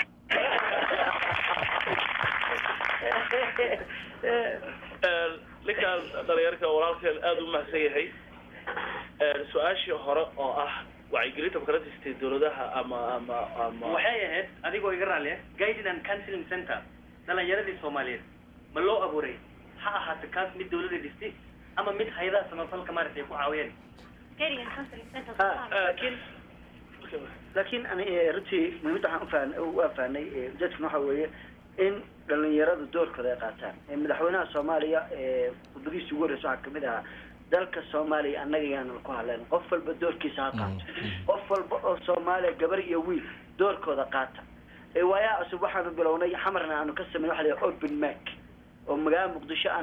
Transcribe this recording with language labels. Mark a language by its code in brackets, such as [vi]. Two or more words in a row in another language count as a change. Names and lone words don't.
[so] ninka dhalinyarka walaalkeen aad u mahadsan yahay su-aashii hore oo ah wacyigelinta makaratista dawladaha ama waxay ahayd adigoo iga raali [en] guiding and counseling center [so] dhalinyaradii Soomaaliyeed ma loo abuuray ha ahaato kaas mid dawladda dhistay ama mid hay'adaha samafalka maaragtay ku caawiyeen [en] Guiding and counseling center. [so] laakiin ani runtii muhiimada waxaan u faanay dadku waxa weeye in dhalinyaradu doorkooda ay qaataan madaxweynaha Soomaaliya khudbadiisa ugu horreysay waxa kamid ah dalka Soomaaliya annaga yaan ku hadleen qof walba doorkiisa ha qaato qof walba oo Soomaaliya gabar iyo wiil doorkooda qaata waayaa cusub waxaanu bilownay xamarna aanu ka sameeyay waxa la [en] open mic [so] oo magaalada Muqdisho aanu